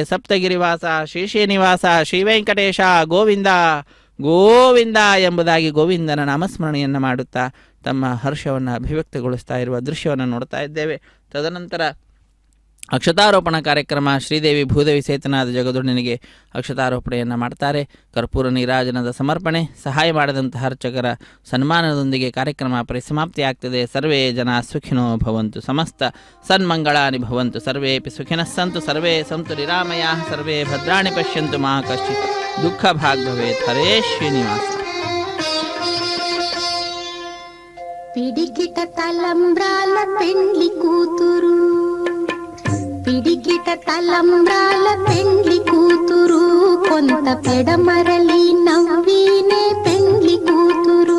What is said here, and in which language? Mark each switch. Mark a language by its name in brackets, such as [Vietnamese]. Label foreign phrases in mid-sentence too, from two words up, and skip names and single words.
[Kannada] ಸಪ್ತಗಿರಿವಾಸ ಶ್ರೀ ಶ್ರೀನಿವಾಸ ಶ್ರೀ ವೆಂಕಟೇಶ ಗೋವಿಂದ ಗೋವಿಂದ ಎಂಬುದಾಗಿ ಗೋವಿಂದನ ನಾಮಸ್ಮರಣೆಯನ್ನು ಮಾಡುತ್ತಾ ತಮ್ಮ ಹರ್ಷವನ್ನು ಅಭಿವ್ಯಕ್ತಿಗೊಳಿಸ್ತಾ ಇರುವ ದೃಶ್ಯವನ್ನು ನೋಡ್ತಾ ಇದ್ದೇವೆ. ತದನಂತರ ಅಕ್ಷತಾರೋಪಣ ಕಾರ್ಯಕ್ರಮ. ಶ್ರೀದೇವಿ ಭೂದೇವಿ ಸೇತನಾದ ಜಗದೊಡೆಯನಿಗೆ ಅಕ್ಷತಾರೋಪಣೆಯನ್ನು ಮಾಡ್ತಾರೆ. ಕರ್ಪೂರ ನೀರಾಜನದ ಸಮರ್ಪಣೆ, ಸಹಾಯ ಮಾಡಿದಂತಹ ಅರ್ಚಕರ ಸನ್ಮಾನದೊಂದಿಗೆ ಕಾರ್ಯಕ್ರಮ ಪರಿಸಮಾಪ್ತಿಯಾಗ್ತದೆ. [Sanskrit] ಸರ್ವೇ ಜನ ಸುಖಿನೋ ಭವಂತು, ಸಮಸ್ತ ಸನ್ಮಂಗಳಾನಿ ಭವಂತು, ಸರ್ವೇಪಿ ಸುಖಿನಃ ಸಂತು, ಸರ್ವೇ ಸಂತು ನಿರಾಮಯಾಃ, ಸರ್ವೇ ಭದ್ರಾಣಿ ಪಶ್ಯಂತು ಮಾ ಕಶ್ಚಿತ್ ದುಃಖ ಭಾಗ್ ಭವೇತ್. ಹರೇ ಶ್ರೀನಿವಾಸ. [Telugu] పిడికిట తలంబ్రాల పెండ్లి కూతురు, పిడికిట తలంబ్రాల పెండ్లి కూతురు, కొంత పెడమరలి నవ్వినే పెండ్లి కూతురు.